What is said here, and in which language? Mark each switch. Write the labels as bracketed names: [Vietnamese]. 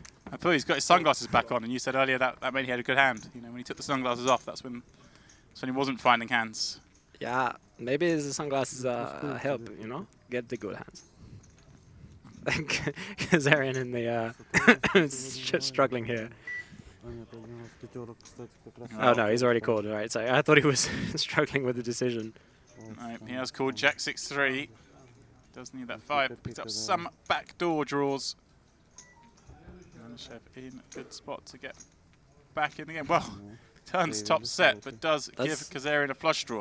[English] I thought he's got his sunglasses back on, and you said earlier that made he had a good hand. You know, when he took the sunglasses off, that's when he wasn't finding hands. Yeah, maybe the sunglasses help. You know, get the good hands. Kazarian in the struggling here. [Russian] А нет, один из пятерок, кстати, как раз. [English] Oh no, he's already called. Right, so I thought he was struggling with the decision. Right, he has called Jack 6-3. Does need that 5. Picks up some backdoor draws. Malyshev in a good spot to get back in the game. Well, turns top set, but does give Kazarian a flush draw.